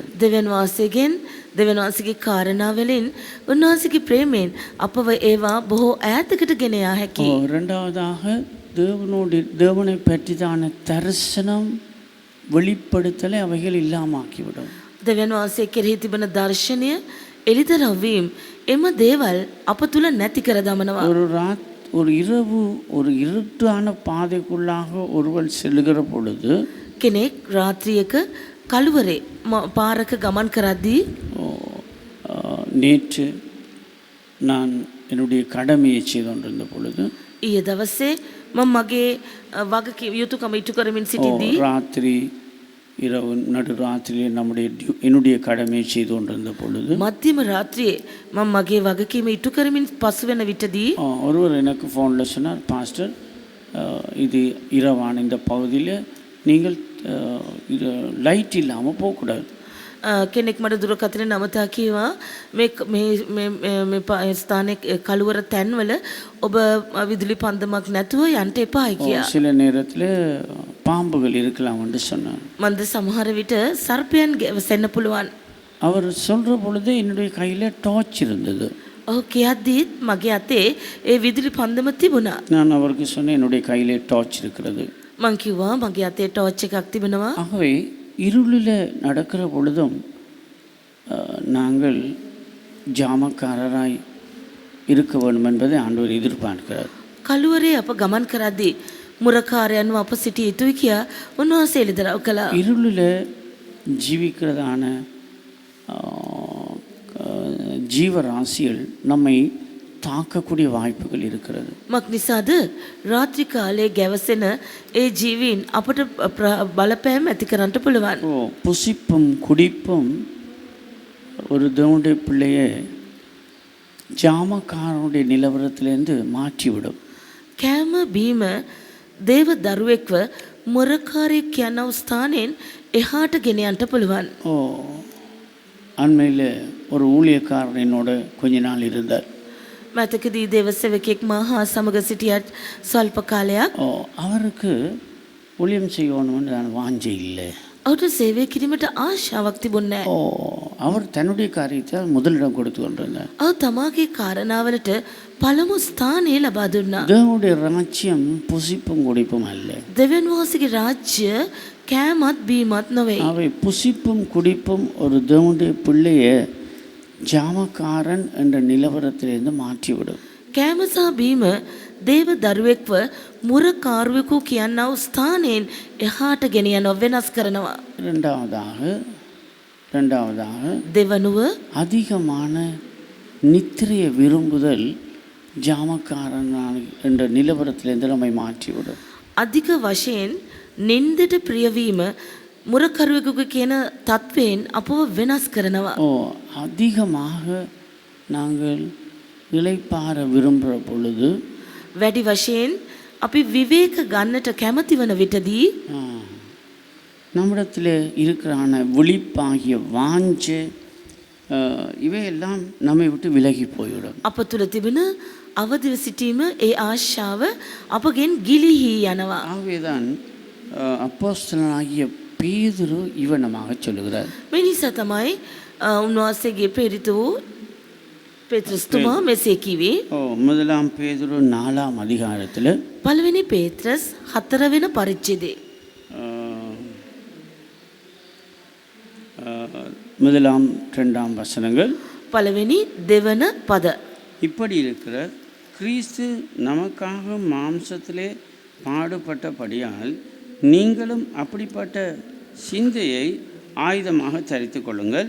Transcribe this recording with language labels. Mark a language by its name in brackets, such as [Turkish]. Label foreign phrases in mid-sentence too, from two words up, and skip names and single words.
[Sinhala] දෙවියන් වහන්සේගෙන්, දෙවියන් වහන්සේගේ කාරණා වලින්, උන්වහන්සේගේ ප්‍රේමයෙන් අපව ඒවා බොහෝ ඈතකට ගෙන යා හැකියි. [Tamil] இரண்டாவதாக தேவனை பற்றிதான தரிசனம், வெளிப்படுத்தலை அவைகள் இல்லாமாக்கிவிடும். [Sinhala] දෙවියන් වහන්සේ කෙරෙහි තිබෙන දර්ශනය, එළිදරව් වීම එම දේවල් අප තුල නැති කර දමනවා. [Tamil] ஒரு இரவு ஒரு இருட்டான பாதைக்குள்ளாக ஒருவன் செல்லுகிற பொழுது, [Sinhala] කෙනෙක් රාත්‍රියක කළුවරේ පාරක ගමන් කරද්දී, [Tamil] நேற்று நான் என்னுடைய கடமையை செய்து கொண்டிருந்த பொழுது, [Sinhala] ඊයේ දවසේ මම මගේ වගකීම් යුතුයකම ඉටු කරමින් සිටිද්දී, [Tamil] ராத்திரி இரவு நடுராத்திரியில் என்னுடைய கடமையை செய்து கொண்டிருந்த பொழுது [Sinhala] මධ්‍යම රාත්‍රියේ මම මගේ වගකීම ඉටු කරමින් පසු වෙන විටදී [Tamil] ஒருவர் எனக்கு ஃபோனில் சொன்னார், பாஸ்டர் இது இரவான இந்த பகுதியில் நீங்கள் லைட் இல்லாமல் போகக்கூடாது. [Sinhala] කෙනෙක් මට දුරකථනයේ නමතා කිව්වා මේ ස්ථානයේ කළුවර තැන්වල ඔබ විදුලි පන්දමක් නැතුව යන්න එපායි කියලා. [Tamil] சில நேரத்தில் பாம்புகள் இருக்கலாம் என்று சொன்னார். [Sinhala] මන්ද සමහර විට සර්පයන් ගැවසෙන්න පුළුවන්. [Tamil] அவர் சொல்கிற பொழுது என்னுடைய கையில் டார்ச் இருந்தது. [Sinhala] ඔහු කියද්දීත් මගේ අතේ ඒ විදුලி පන්දම තිබුණා. [Tamil] நான் அவருக்கு சொன்னேன், என்னுடைய கையிலே டார்ச் இருக்கிறது. [Sinhala] මං කිව්වා මගේ අතේ ටෝච් එකක් තිබෙනවා. [Tamil] ஆகவே இருளில் நடக்கிற பொழுதும் நாங்கள் ஜாமக்காரராய் இருக்க வேண்டும் என்பதை ஆண்டவர் எதிர்பார்க்கிறார். [Sinhala] කළුවරේ අප ගමන් කරද්දී මුරකාරයන්ව අප සිටිය යුතුයි කියා උන්වහන්සේ එළිදරව් කළා. [Tamil] இருளில் ஜீவிக்கிறதான ஜீவராசிகள் நம்மை தாக்கக்கூடிய வாய்ப்புகள் இருக்கிறது. [Sinhala] මක් නිසාද රාත්‍රී කාලයේ ගැවසෙන ඒ ජීවීන් අපට බලපෑම් ඇති කරන්නට පුළුවන්. [Tamil] புசிப்பும் குடிப்பும் ஒரு தேவனுடைய பிள்ளையை ஜாமக்காரனுடைய நிலவரத்திலேருந்து மாற்றிவிடும். [Sinhala] කෑම බීම දේව දරුවෙක්ව මුරකාරයෙක් යනව ස්ථානෙන් එහාට ගෙන යන්නට පුළුවන්. [Tamil] அண்மையில் ஒரு ஊழியக்காரன் என்னோட கொஞ்ச நாள் இருந்தார். [Sinhala] මතකදී දේව සේවකෙක් මා හා සමග සිටියත් ස්වල්ප කාලයක් [Tamil] அவருக்கு ஊழியம் செய்யணும்னு நான் வாஞ்சை இல்லை. [Sinhala] ඔහුට සේවය කිරීමට ආශාවක් තිබුණේ නැහැ. [Tamil] அவர் தன்னுடைய காரியத்தை முதலிடம் கொடுத்து கொண்டிருந்தார். [Sinhala] ඔහු තමාගේ කාරණාවලට පළමු ස්ථානය ලබා දුන්නා. [Tamil] தேவனுடைய ராஜ்யம் புசிப்பும் குடிப்பும் அல்ல. [Sinhala] දෙවියන් වහන්සේගේ රාජ්‍ය කෑමත් බීමත් නොවේ. [Tamil] அவை புசிப்பும் குடிப்பும் ஒரு தேவனுடைய பிள்ளையை ஜாமக்காரன் என்ற நிலவரத்திலிருந்து மாற்றிவிடும். [Sinhala] කෑම සහ බීම දේව දරුවෙක්ව මුරකාරුවෙකු කියන්නව ස්ථානයෙන් එහාට ගෙනියනව වෙනස් කරනවා. [Tamil] இரண்டாவதாக [Sinhala] දෙවනුව [Tamil] அதிகமான நித்திரையை விரும்புதல் ஜாமக்காரன் என்ற நிலவரத்திலிருந்து நம்மை மாற்றிவிடும். [Sinhala] අධික වශයෙන් නින්දට ප්‍රියවීම මුරකරුවෙකුගේ කියන තත්වයෙන් අපව වෙනස් කරනවා. [Tamil] அதிகமாக நாங்கள் இளைப்பாற விரும்புகிற பொழுது [Sinhala] වැඩි වශයෙන් අපි විවේක ගන්නට කැමති වන විටදී [Tamil] நம்மிடத்தில் இருக்கிறான விழிப்பாகிய வாஞ்சை இவையெல்லாம் நம்மை விட்டு விலகி போய்விடும். [Sinhala] අප තුළ තිබෙන අවදිව සිටීම ඒ ආශාව අපගෙන් ගිලිහී යනවා. [Tamil] ஆகவேதான் அப்போஸ்தலனாகிய பேதுரு இவனமாக சொல்லுகிறார். [Sinhala] මේ නිසා තමයි උන්වහන්සේගේ ප්‍රේරිත වූ පේත්‍රස්තුමා මෙසේ කිව්වේ. [Tamil] முதலாம் பேதுரு 4ஆம் அதிகாரத்தில் [Sinhala] පළවෙනි පේත්‍රස් 4 වෙනි පරිච්ඡේදයේ [Tamil] முதலாம் 2ஆம் வசனங்கள் [Sinhala] පළවෙනි දෙවන පද. [Tamil] இப்படி இருக்கிற கிறிஸ்து நமக்காக மாம்சத்திலே பாடுபட்டபடியால் நீங்களும் அப்படிப்பட்ட சிந்தையை ஆயுதமாக தரித்து கொள்ளுங்கள்.